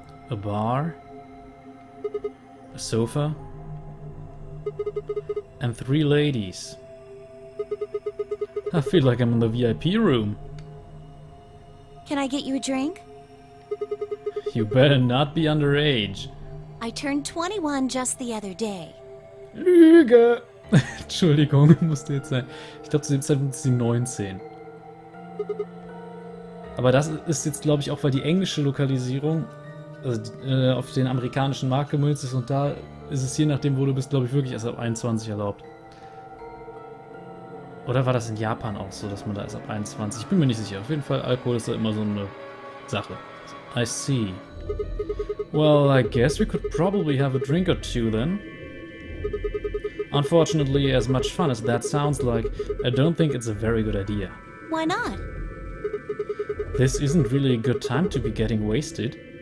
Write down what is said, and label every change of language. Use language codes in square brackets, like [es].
[en] A bar, a sofa, and 3 ladies. I feel like I'm in the VIP room. Can I get you a drink? You better not be underage. I turned 21 just the other day. [de] Lüge! Entschuldigung, musste jetzt sein. Ich glaube, zu dem Zeitpunkt ist sie 19. Aber das ist jetzt, glaube ich, auch, weil die englische Lokalisierung auf den amerikanischen Markt gemünzt ist und da ist es je nachdem, wo du bist, glaube ich, wirklich erst ab 21 erlaubt. Oder war das in Japan auch so, dass man da erst ab 21? Ich bin mir nicht sicher. Auf jeden Fall, Alkohol ist da immer so eine Sache. [en] I see. Well, I guess we could probably have a drink or two then. Unfortunately, as much fun as that sounds like, I don't think it's a very good idea. Why not? This isn't really a good time to be getting wasted.